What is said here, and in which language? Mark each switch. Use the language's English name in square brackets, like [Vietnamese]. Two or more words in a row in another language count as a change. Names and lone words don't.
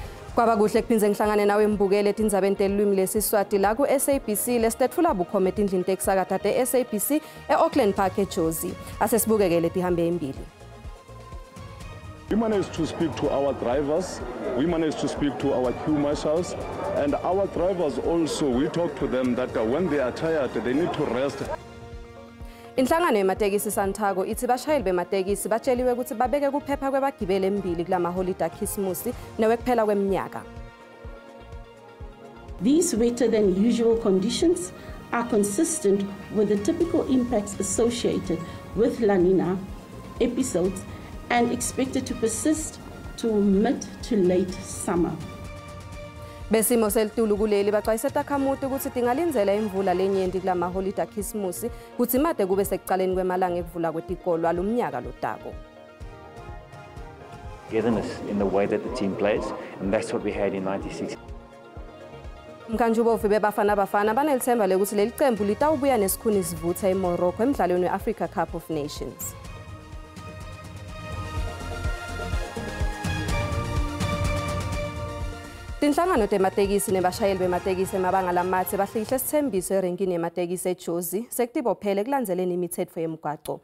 [Swati] Kwaba kuhle kuphinze ngihlangane nawe mbukele etindzabeni telulwimi lesiswati la ku SABC lesitethula bukhoma etindlini tekusakata te SABC eAuckland Park eJozi. Asesibukekele tihambe embili. [English] We managed to speak to our drivers, we managed to speak to our queue marshals, and our drivers also, we talk to them that when they are tired, they need to rest. [Swati] Inhlangano yematekisi Santago ithi bashayeli bematekisi batsheliwe ukuthi babeke kuphepha kwebagibeli embili kulamaholide aKhisimusi newekuphela kweminyaka. [English] These wetter than usual conditions are consistent with the typical impacts associated with La Nina episodes and expected to persist to mid to late summer. [Swati] Besimo selitulu kuleli baxwayise takhamuti ukuthi tingalinzela imvula lenyenti kulamaholide aKhisimusi kuthi made kube sekuqaleni kwemalanga ekuvula kwetikolo alumnyaka lotako. [English] Togetherness in the way that the team plays, and that's what we had in 96. [Swati] Mkanjubovu bebafana bafana banelithemba lekuthi leli qembu litawubuya nesikhuni sivutha eMorocco emidlalweni weAfrica Cup of Nations. Tinhlangano tematekisi nebashayeli bematekisi emabanga lamathe bahlikihle isithembiso erenkini yematekisi eJozi sekutibophele kulandzeleni imithetho yemigwaqo.